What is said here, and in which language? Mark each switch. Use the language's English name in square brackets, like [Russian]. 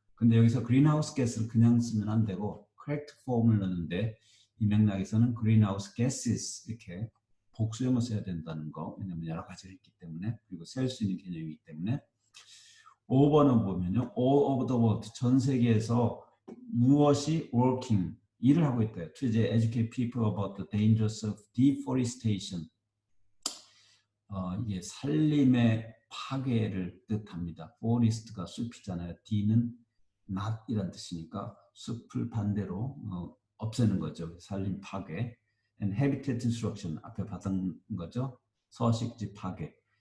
[Korean] 근데 여기서 그린하우스 가스를 그냥 쓰면 안 되고 [English] correct form [Korean] 을 넣는데 이 맥락에서는 [English] greenhouse gases [Korean] 이렇게 복수형을 써야 된다는 거. 왜냐하면 여러 가지가 있기 때문에 그리고 셀 수 있는 개념이기 때문에 5번은 보면요. [English] all over the world [Korean] 전 세계에서 무엇이 working 일을 하고 있대요. [English] To educate people about the dangers of deforestation. [Korean] 이게 산림의 파괴를 뜻합니다. forest가 숲이잖아요. D는 not이란 뜻이니까 숲을 반대로 없애는 거죠. 산림 파괴. [English] And habitat destruction [Korean] 앞에 받은 거죠. 서식지 파괴.